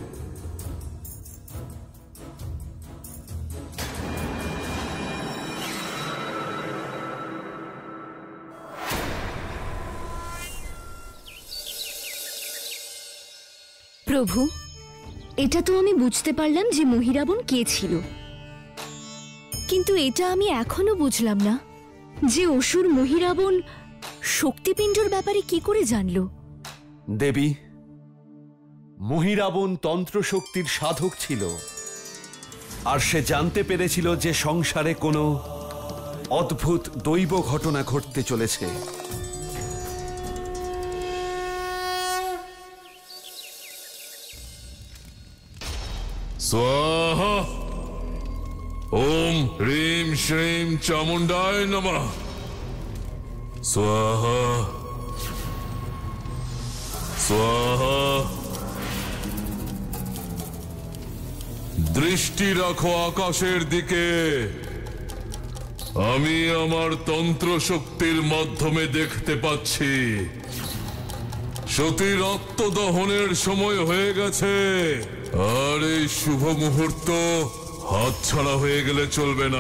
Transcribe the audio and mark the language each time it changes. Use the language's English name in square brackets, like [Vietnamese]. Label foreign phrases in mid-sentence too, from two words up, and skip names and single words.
[Bangla] প্রভু, এটা তো আমি বুঝতে পারলাম যে মহিরাবণ কে ছিল, কিন্তু এটা আমি এখনো বুঝলাম না যে অসুর মহিরাবণ শক্তিপিণ্ডর ব্যাপারে কি করে জানলো। দেবী, মহিরাবণ তন্ত্র শক্তির সাধক ছিল, আর সে জানতে পেরেছিল যে সংসারে কোনো অদ্ভুত দৈব ঘটনা ঘটতে চলেছে। [Sanskrit] स्वाहा। ओम ह्रीं श्रीं चामुंडाय नमः। स्वाहा स्वाहा। [Bangla] দৃষ্টি রাখো আকাশের দিকে। আমি আমার তন্ত্র শক্তির মাধ্যমে দেখতে পাচ্ছি সতীর আত্মদহনের সময় হয়ে গেছে, আর এই শুভ মুহূর্ত হাতছাড়া হয়ে গেলে চলবে না।